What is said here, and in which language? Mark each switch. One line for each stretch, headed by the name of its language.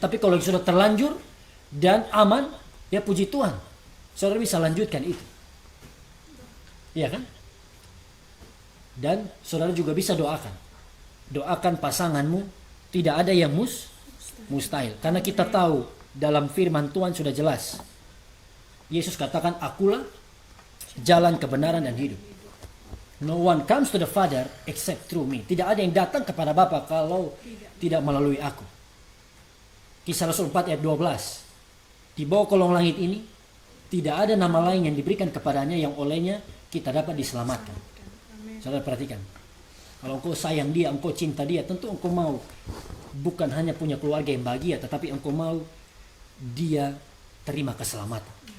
Indonesian: Tapi kalau sudah terlanjur dan aman, ya puji Tuhan, saudara bisa lanjutkan itu. Iya kan? Dan saudara juga bisa doakan pasanganmu, tidak ada yang mustahil. Karena kita tahu dalam firman Tuhan sudah jelas. Yesus katakan, akulah jalan kebenaran dan hidup.
English: No one comes to the Father except through me.
Indonesian: Tidak ada yang datang kepada Bapa kalau tidak melalui aku. Kisah Rasul 4 ayat 12. Di bawah kolong langit ini tidak ada nama lain yang diberikan kepadanya yang olehnya kita dapat diselamatkan. Saudara perhatikan. Kalau engkau sayang dia, engkau cinta dia, tentu engkau mau bukan hanya punya keluarga yang bahagia, tetapi engkau mau dia terima keselamatan.